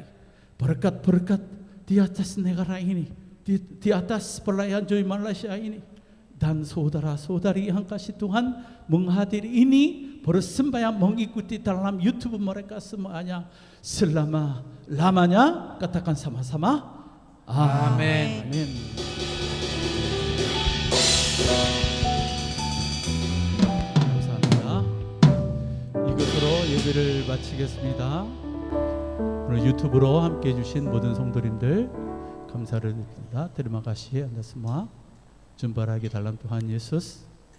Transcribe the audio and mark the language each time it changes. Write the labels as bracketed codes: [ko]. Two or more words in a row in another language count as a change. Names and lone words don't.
[ms] Berkat-berkat di atas negara ini, di atas pelayan Joy Malaysia ini, dan saudara-saudari yang kasih Tuhan menghadiri ini, bersembahyang mengikuti dalam YouTube mereka semuanya selama-lamanya. Katakan sama-sama, [ko] 아멘. 아멘. 감사합니다. 이것으로 예배를 마치겠습니다. 오늘 유튜브로 함께 해주신 모든 성도님들 감사를 드립니다. [ms] Terima kasih Anda semua. Jumpa lagi dalam Tuhan Yesus.